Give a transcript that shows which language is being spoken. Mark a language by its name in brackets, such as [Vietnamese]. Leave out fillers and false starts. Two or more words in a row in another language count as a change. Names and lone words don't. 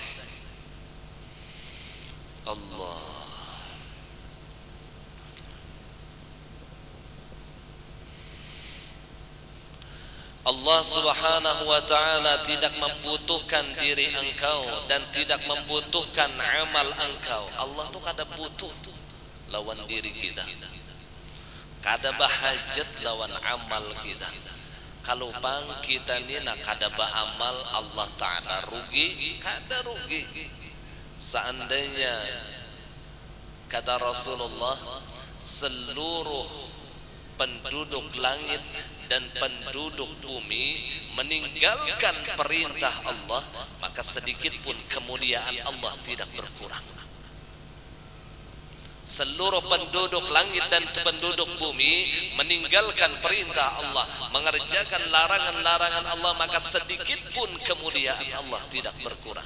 [Indonesian] Allah [Arabic] سبحانه وتعالى [Indonesian] tidak membutuhkan diri engkau dan tidak membutuhkan amal engkau. [Banjar] Allah tuh kada butuh lawan diri kita, kada bahajat lawan amal kita. Kalau bang kita ni nak kada beramal, Allah ta'ala rugi? Kada rugi. [Indonesian] Seandainya kata Rasulullah, seluruh penduduk langit dan penduduk bumi meninggalkan perintah Allah, maka sedikit pun kemuliaan Allah tidak berkurang. Seluruh penduduk langit dan penduduk bumi meninggalkan perintah Allah, mengerjakan larangan-larangan Allah, maka sedikit pun kemuliaan Allah tidak berkurang.